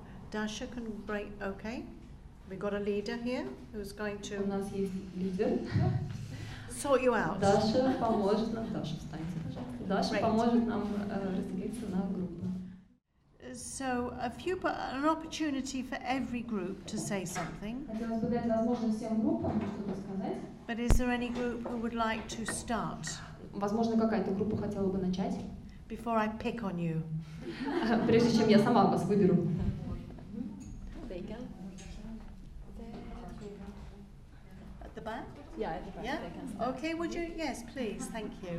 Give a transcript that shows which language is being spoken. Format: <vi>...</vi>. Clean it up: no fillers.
<en>Dasha can break, okay. We've got a leader here who's going to</en> <ru>У нас есть лидер.</ru> <en>sort you out.</en> <ru>Даша поможет нам. Даша, встаньте, пожалуйста. Даша поможет нам разделиться на группы.</ru> <en>So an opportunity for every group to say something.</en> <ru>Хотелось бы дать возможность всем группам что-то сказать.</ru> <en>But is there any group who would like to start?</en> <ru>Возможно, какая-то группа хотела бы начать.</ru> <en>Before I pick on you.</en> <ru>Прежде чем я сама вас выберу.</ru> <en>At the back? Yeah, at the back. Yeah? Okay, would you? Yes, please. Thank you.</en>